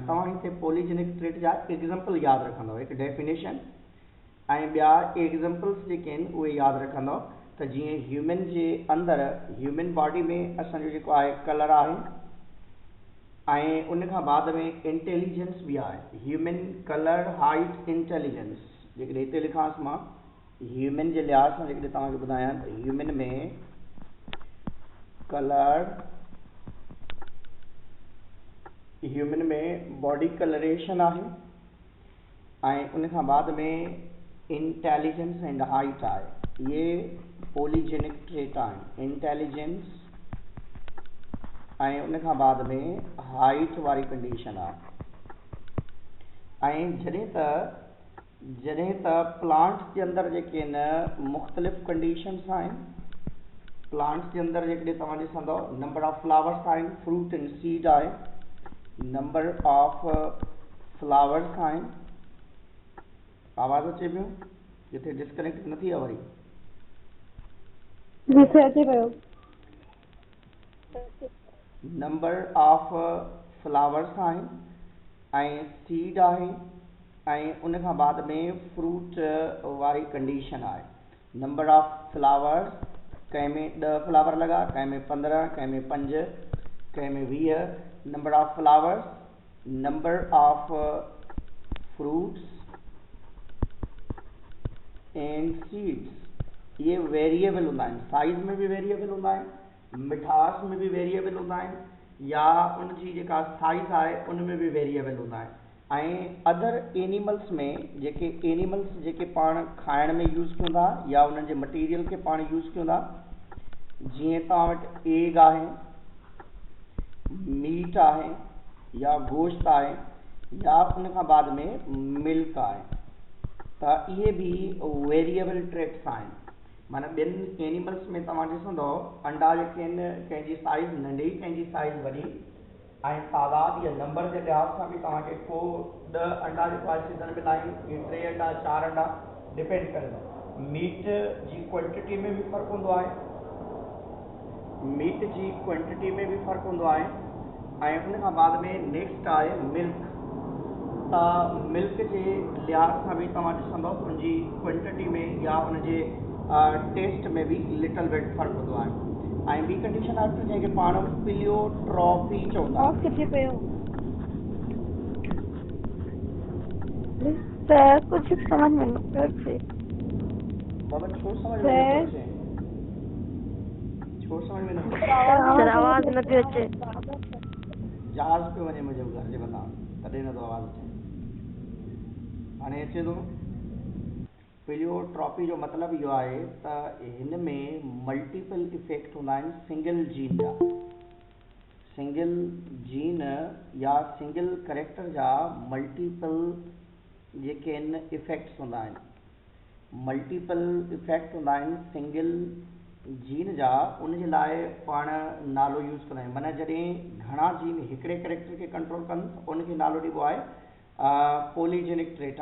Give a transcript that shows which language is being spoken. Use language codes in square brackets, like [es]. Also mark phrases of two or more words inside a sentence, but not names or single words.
[sd] तव्हां हिते [en] polygenic trait [sd] जा एग्जाम्पल यादि रखंदव, हिकु डेफिनेशन ऐं ॿिया एग्जाम्पल्स जेके आहिनि उहे यादि रखंदव। त जीअं ह्यूमन जे अंदरि [en] human body [sd] में असांजो जेको आहे कलर आहे, ऐं उन खां बाद में इंटेलिजेंस बि आहे। [en] human colour height intelligence, [sd] जेकॾहिं हिते लिखांसि मां ह्यूमन जे लिहाज़ सां जेकॾहिं तव्हांखे ॿुधायां त ह्यूमन में कलर, ह्यूमन में [en] body coloration [sd] आहे, ऐं उन खां बाद में [en] intelligence and height [sd] आहे। ये [en] polygenic trait [sd] आहिनि, इंटेलिजेंस ऐं उन खां बाद में हाइट वारी कंडीशन आहे। ऐं जॾहिं त प्लांट्स जे अंदरि जेके आहिनि मुख़्तलिफ़ कंडीशन्स आहिनि। प्लांट्स जे अंदरि जेकॾहिं तव्हां ॾिसंदव [en] number of flowers [sd] आहिनि, [en] fruit and seed [sd] आहे, [en] number of flowers [sd] आहिनि। आवाज़ अचे पियो? किथे डिस्कनेक्ट न थी आहे वरी? अचे पियो। [en] number of flowers [sd] आहिनि ऐं सीड आहे, ऐं उन खां बाद में फ्रूट वारी कंडीशन आहे। [en] number of flowers, [sd] कंहिं में 10 फ्लावर लॻा, कंहिं में 15, कंहिं में 5, कंहिं में 20। [en] number of flowers, number of fruits and seeds, [sd] ये वेरिएबल हूंदा आहिनि। साइज़ में भी वेरिएबल हूंदा आहिनि, मिठास में भी वेरिएबल हूंदा आहिनि, या उनजी जेका साइज़ आहे उन में भी वेरिएबल हूंदा आहिनि। ऐं [en] other animals [sd] में जेके एनिमल्स जेके पाण खाइण में यूज़ कयूं था या उन्हनि जे मटीरियल खे पाण यूज़ कयूं था, जीअं तव्हां वटि एग आहे, मीट आहे या गोश्त आहे या उन खां बाद में मिल्क आहे, त इहे बि [en] variable traits [sd] आहिनि। माना ॿियनि एनिमल्स में तव्हां ॾिसंदव अंडा जेके आहिनि कंहिंजी साइज़ नंढी कंहिंजी साइज़ वॾी, ऐं तादाद या नंबर जे लिहाज़ सां बि तव्हांखे को 10 अंडा जेको आहे सीज़न में लाइन 3 अंडा 4 अंडा डिपेंड करे थो। मीट जी क्वांटिटी में बि फ़र्क़ु हूंदो आहे, मीट जी क्वांटिटी में बि फ़र्क़ु हूंदो आहे। ऐं उन खां बाद में नेक्स्ट आहे मिल्क, त मिल्क जे लिहाज़ सां बि तव्हां ॾिसंदव उनजी क्वांटिटी में या उनजे टेस्ट में भी [en] little bit [sd] फर्क हूंदो आहे। ऐं ॿी कंडीशन आहे जंहिंखे पाण प्लियोट्रॉपी चवंदा ऑफ किथे पियो सर, कुछ समझ में नथो अचे। बाबा छो समझ में नथो अचे? छो समझ में नथो अचे? सर आवाज़ न पियो अचे। जहाज़ पियो वञे मुंहिंजे घर जे मथां, तॾहिं नथो आवाज़ अचे। हाणे अचे थो? प्लियोट्रॉपी जो मतिलबु इहो आहे त हिन में [en] multiple effect [sd] हूंदा आहिनि [en] single gene [sd] जा, [en] single gene [sd] या [en] single character [sd] जा मल्टीपल जेके आहिनि इफेक्ट्स हूंदा आहिनि। [en] multiple effect [sd] हूंदा आहिनि [en] single gene [sd] जा, उन जे लाइ पाण नालो यूज़ कंदा आहियूं। माना जॾहिं घणा जीन हिकिड़े करेक्टर खे कंट्रोल कनि त उनखे नालो ॾिबो आहे [en] polygenic trait.